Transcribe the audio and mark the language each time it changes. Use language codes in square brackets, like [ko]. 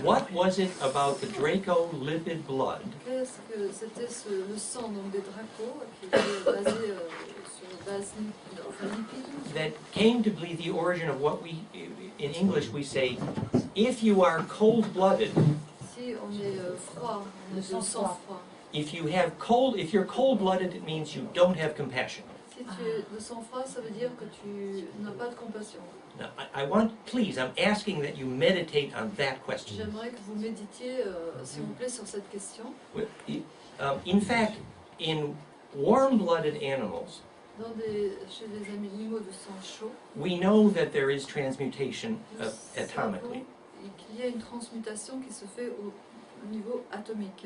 [en] what was it about the Draco-lipid blood [fr] qu'est-ce que c'était le sang donc des dracos qui était basé sur base lipide. [en] that came to be the origin of what we, in English, we say, if you are cold-blooded, [fr] Si on est froid, on est de sang froid. [en] if you're cold-blooded, it means you don't have compassion. [fr] Si tu es de sang froid, ça veut dire que tu n'as pas de compassion. [en] Now, I want, please, I'm asking that you meditate on that question. [fr] J'aimerais que vous méditiez, s'il vous plaît, sur cette question. [en] In fact, in warm-blooded animals, [fr] Chez les animaux de sang chaud, [en] we know that there is transmutation [fr] nous [en] atomically. [fr] savons qu'il y a une transmutation qui se fait au niveau atomique.